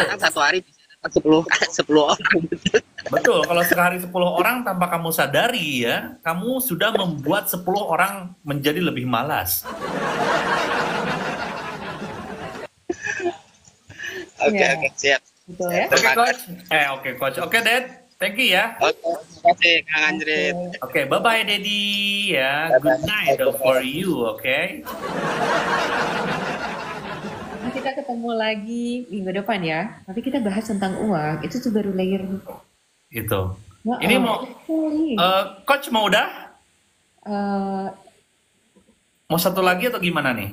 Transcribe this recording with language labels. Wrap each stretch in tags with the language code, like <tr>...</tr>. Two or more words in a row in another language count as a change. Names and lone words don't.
<id>kadang satu hari bisa dapat 10 orang gitu. Betul, kalau sehari 10 orang tanpa kamu sadari ya, kamu sudah membuat 10 orang menjadi lebih malas. Oke, Ya. oke, siap. Betul ya. Oke, Coach. Oke, Coach. Oke,</id> <en>Dad. Thank you ya.</en> <id>Oke, terima kasih Kang Andrit. Oke,</id> <en>bye-bye, Daddy. Ya, good night for you,</en> <id>oke? Nah, kita ketemu lagi minggu depan ya. Tapi kita bahas tentang uang. Itu tuh baru layer. Itu. Nah, Ini mau, Coach mau udah? Mau satu lagi atau gimana nih?</id>